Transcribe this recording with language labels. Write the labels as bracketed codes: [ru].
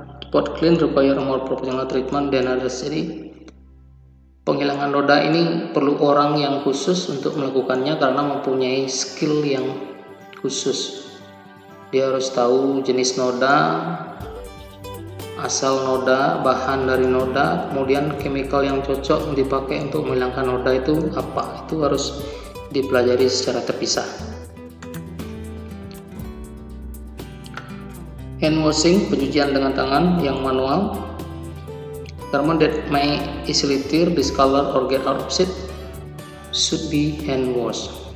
[en] Spot clean require more professional treatment than others. [id] Jadi penghilangan noda ini perlu orang yang khusus untuk melakukannya karena mempunyai skill yang khusus. Dia harus tahu jenis noda, asal noda, bahan dari noda, kemudian chemical yang cocok dipakai untuk menghilangkan noda itu apa. Itu harus dipelajari secara terpisah. [en] Hand washing, [id] pencucian dengan tangan yang manual. [en] Garment that may easily tear, discolor, or get out of shape should be hand washed.